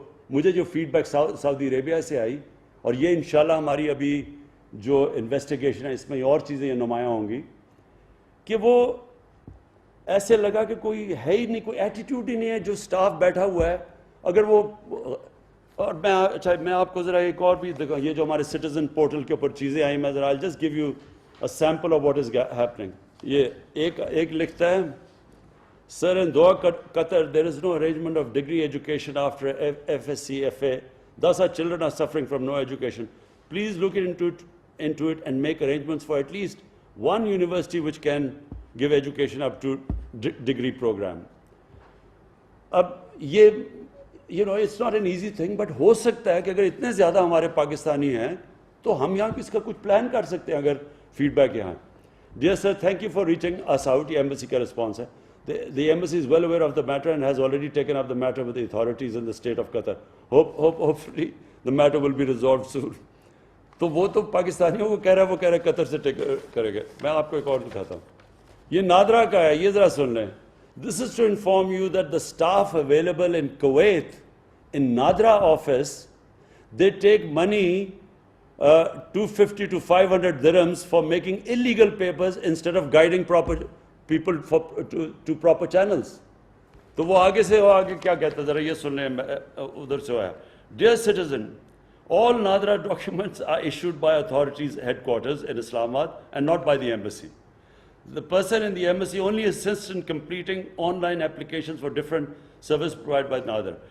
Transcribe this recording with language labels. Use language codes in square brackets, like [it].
[ur] مجھے جو feed back سعودی عربیہ سے آئی، اور یہ انشاءاللہ ہماری ابھی جو انویسٹیگیشن ہے اس میں اور چیزیں یہ نمایاں ہوں گی، کہ وہ ایسے لگا کہ کوئی ہے ہی نہیں، کوئی ایٹیٹیوڈ ہی نہیں ہے. جو سٹاف بیٹھا ہوا ہے، اگر وہ، اور میں آپ کو ذرا ایک اور بھی دیکھا، یہ جو ہمارے سٹیزن پورٹل کے اوپر چیزیں آئیں، میں ذرا [en] Just give you a sample of what is happening. [ur] یہ ایک لکھتا ہے، سر [en] In Doha, Qatar, there is no arrangement of degree education after FSc, FA. Thus our children are suffering from no education. Please look into it and make arrangements for at least one university which can give education up to degree program. [ur] اب یہ [en] it's not an easy thing, but [ur] ہو سکتا ہے کہ اگر اتنے زیادہ ہمارے پاکستانی ہیں تو ہم یہاں اس کا کچھ پلان کر سکتے ہیں اگر فیڈ بیک یہاں. [en] Dear sir, thank you for reaching us out. [ur] یہ embassy کا response ہے. [en] The embassy is well aware of the matter and has already taken up the matter with the authorities in the state of Qatar. Hopefully the matter will be resolved soon. [ur] تو وہ تو پاکستانیوں کو کہہ رہا ہے قطر سے کرے گا. میں آپ کو ایک اور دکھاتا ہوں. یہ نادرا کا ہے، یہ ذرا سن لیں. [en] This is to inform you that the staff available in Kuwait, in Nadra office, they take money 250 to 500 dirhams for making illegal papers instead of guiding proper people to proper channels. [ur] تو وہ آگے کیا کہتا ہے ذرا یہ سن لیں. ادھر سے آیا. [en] Dear citizen, all Nadra documents are issued by authorities headquarters in Islamabad and not by the embassy. The person in the embassy only assists in completing online applications for different services provided by Nadra.